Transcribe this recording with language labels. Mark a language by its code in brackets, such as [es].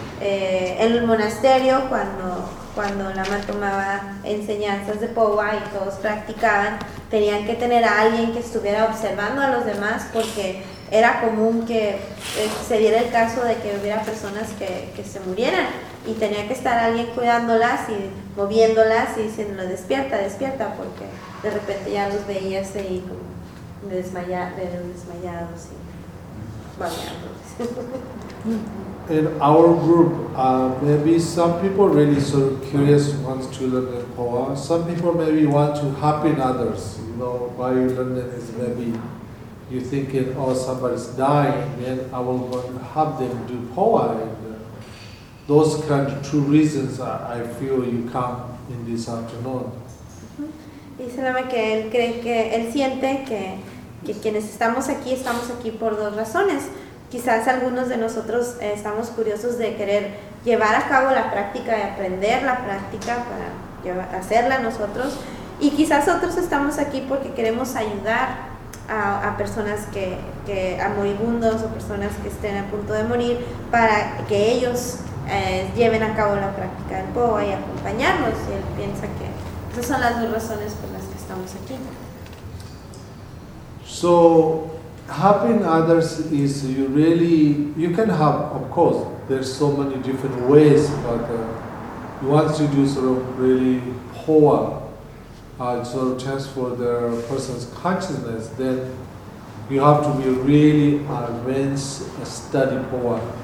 [es] En el monasterio, cuando la mamá tomaba enseñanzas de Powa y todos practicaban, tenían que tener a alguien que estuviera observando a los demás, porque era común que se diera el caso de que hubiera personas que se murieran, y tenía que estar alguien cuidándolas y moviéndolas y diciendo despierta, porque de repente ya los veías ahí desmayados y babeándoles. [en] In our group, maybe some people really sort of curious, want to learn the Powa. Some people maybe want to help in others. Why you learn it is maybe you thinking, oh, somebody's dying, then I will go and help them do Powa. Those kind of two reasons I feel you come in this afternoon. [es] Dice que él cree que quienes estamos aquí por dos razones. Quizás algunos de nosotros estamos curiosos de querer llevar a cabo la práctica y aprender la práctica para hacerla nosotros. Y quizás otros estamos aquí porque queremos ayudar a personas que a moribundos o personas que estén a punto de morir para que ellos lleven a cabo la práctica del Powa y acompañarlos. Y él piensa que esas son las dos razones por las que estamos aquí. [en] So, helping others is you can help, of course. There's so many different ways, but you want to do sort of really Powa, sort of transfer the person's consciousness, then you have to be really advanced study Powa.